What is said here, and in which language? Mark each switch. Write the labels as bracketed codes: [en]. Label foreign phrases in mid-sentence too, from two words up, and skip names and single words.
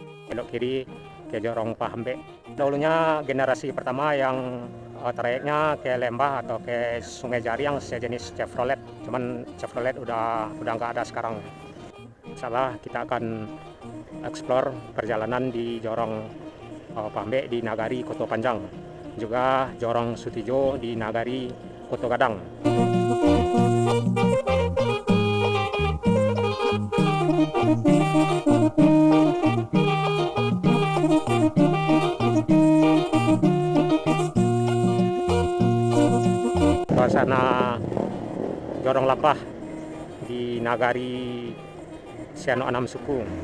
[id] belok kiri ke Jorong Pahambe. Dahulunya generasi pertama yang trayeknya ke lembah atau ke Sungai Jari yang sejenis Chevrolet. Cuman Chevrolet udah nggak ada sekarang. Insyaallah kita akan explore perjalanan di Jorong Pahambe di Nagari Koto Panjang, juga Jorong Sutijo di Nagari Koto Gadang. Suasana Jorong Lapah di Nagari Siano Anam Suku.